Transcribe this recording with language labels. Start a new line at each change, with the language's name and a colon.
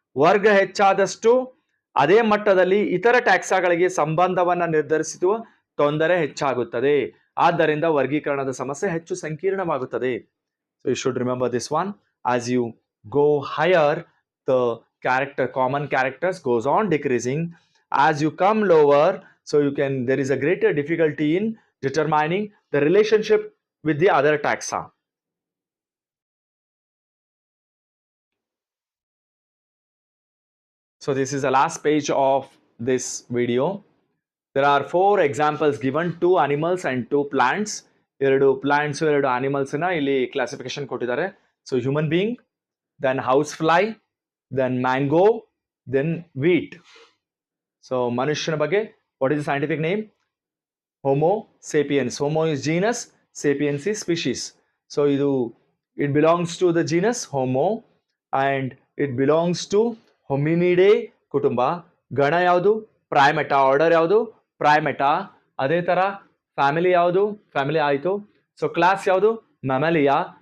Kannada: ವರ್ಗ ಹೆಚ್ಚಾದಷ್ಟು ಅದೇ ಮಟ್ಟದಲ್ಲಿ ಇತರ ಟ್ಯಾಕ್ಸಾಗಳಿಗೆ ಸಂಬಂಧವನ್ನ ನಿರ್ಧರಿಸುವ ತೊಂದರೆ ಹೆಚ್ಚಾಗುತ್ತದೆ. ಆದ್ದರಿಂದ ವರ್ಗೀಕರಣದ ಸಮಸ್ಯೆ ಹೆಚ್ಚು ಸಂಕೀರ್ಣವಾಗುತ್ತದೆ.
English: So you should remember this one. As you go higher, the common characters goes on decreasing. As you come lower, so there is a greater difficulty in determining the relationship with the other taxa. So this is the last page of this video. There are 4 examples given, 2 animals and 2 plants.
Kannada: ಎರಡು plants ಎರಡು animals ನ ಇಲ್ಲಿ classification ಕೊಟ್ಟಿದ್ದಾರೆ.
English: So human being, then house fly, then mango, then wheat. So
Kannada: ಮನುಷ್ಯನ ಬಗ್ಗೆ
English: what is the scientific name? Homo sapiens. Homo is genus, sapiens is species. So it belongs to the genus Homo and it belongs to Hominidae ಕುಟುಂಬ.
Kannada: ಗಣ ಯಾವುದು? ಪ್ರೈಮೇಟಾ. Order ಯಾವುದು? ಪ್ರೈಮೇಟಾ. ಅದೇ ತರ family ಯಾವುದು? Family ಆಯಿತು. So class ಯಾವುದು? ಮ್ಯಾಮಲಿಯಾ.